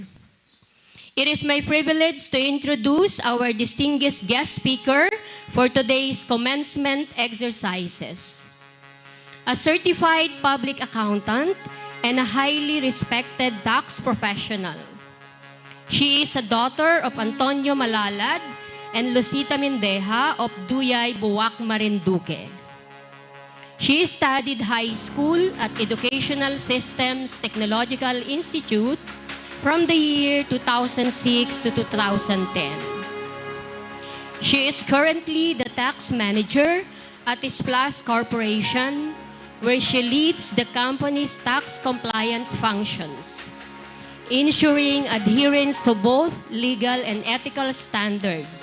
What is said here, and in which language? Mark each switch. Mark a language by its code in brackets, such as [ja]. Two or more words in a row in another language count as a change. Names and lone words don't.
[en] It is my privilege to introduce our distinguished guest speaker for today's commencement exercises. A certified public accountant and a highly respected tax professional. She is a daughter of Antonio Malalad and Lucita Mindeja of Duyay, Buwak, Marinduque. She studied high school at Educational Systems Technological Institute from the year 2006 to 2010. She is currently the tax manager at Plus Corporation, where she leads the company's tax compliance functions, ensuring adherence to both legal and ethical standards.